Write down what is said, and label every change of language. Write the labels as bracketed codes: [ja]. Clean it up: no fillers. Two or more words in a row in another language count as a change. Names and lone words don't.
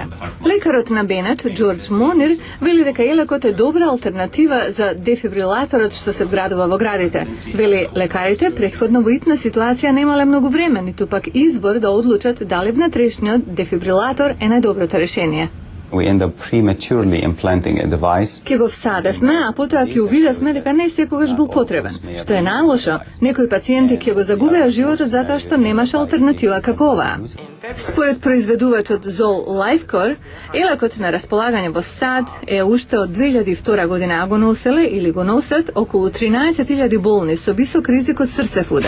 [mk] Лекарот на Бенет, Џорџ Монир, вели дека елекот е добра алтернатива за дефибрилаторот што се вградува во градите. Вели, лекарите претходно во итна ситуација немале многу време, ниту пак избор да одлучат дали внатрешниот дефибрилатор е најдоброто решение. [en] We end up prematurely implanting a device. [mk] Ке го всадевме, а потоа ќе увидевме дека не секогаш бил потребен. Што е најлошо, некои пациенти ќе го загубеа животот затоа што немаше алтернатива како оваа. Според произведувачот Зол Лайфкор, елекот на располагање во САД е уште од 2002 година, а го носеле или го носат околу 13.000 болни со висок ризик од срцев удар.